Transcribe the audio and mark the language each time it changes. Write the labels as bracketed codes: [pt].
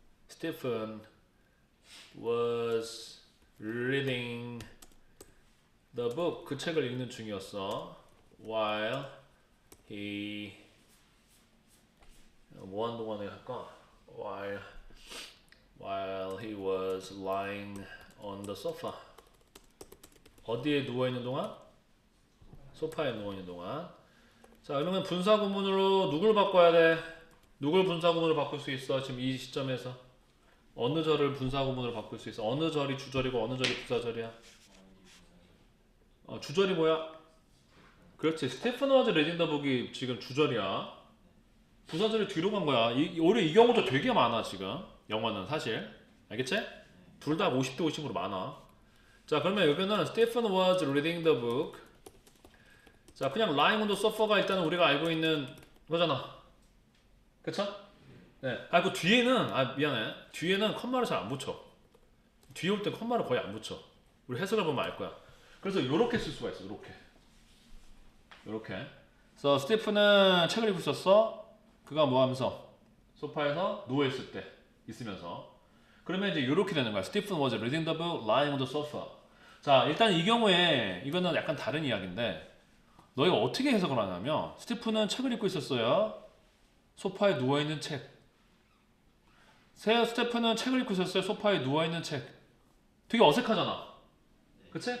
[en] Stephen was reading the book. [ko] 그 책을 읽는 중이었어. [en] While he [ko] 뭐 하는 동안에 할까? [en] While he was lying on the sofa. [ko] 어디에 누워 있는 동안? 소파에 누워 있는 동안. 자, 그러면 분사 구문으로 누굴 바꿔야 돼? 누굴 분사 구문으로 바꿀 수 있어? 지금 이 시점에서 어느 절을 분사 구문으로 바꿀 수 있어? 어느 절이 주절이고 어느 절이 부사절이야? 주절이 뭐야? 그렇지. 스테픈 워즈 레딩 더 북이 지금 주절이야. 부사절이 뒤로 간 거야. 올해 이 경우도 되게 많아 지금. 영어는 사실. 알겠지? 둘 다 50대 50으로 많아. 자, 그러면 여기는 [en] Stephen was reading the book. [ko] 자, 그냥 [en] lying on the sofa [ko] 가 일단은 우리가 알고 있는 거잖아. 그쵸? 네. 그 뒤에는, 미안해. 뒤에는 컴마를 잘 안 붙여. 뒤에 올 땐 컴마를 거의 안 붙여. 우리 해석을 보면 알 거야. 그래서 이렇게 쓸 수가 있어. 이렇게. 그래서 스티프는 책을 읽고 있었어. 그가 뭐 하면서? 소파에서 누워있을 때. 있으면서. 그러면 이제 이렇게 되는 거야. [en] Stephen was reading the book lying on the sofa. [ko] 자, 일단 이 경우에 이거는 약간 다른 이야기인데 너희가 어떻게 해석을 하냐면 스티프는 책을 읽고 있었어요. 소파에 누워있는 책. 스티프는 책을 읽고 있었어요. 소파에 누워있는 책. 되게 어색하잖아. 그치?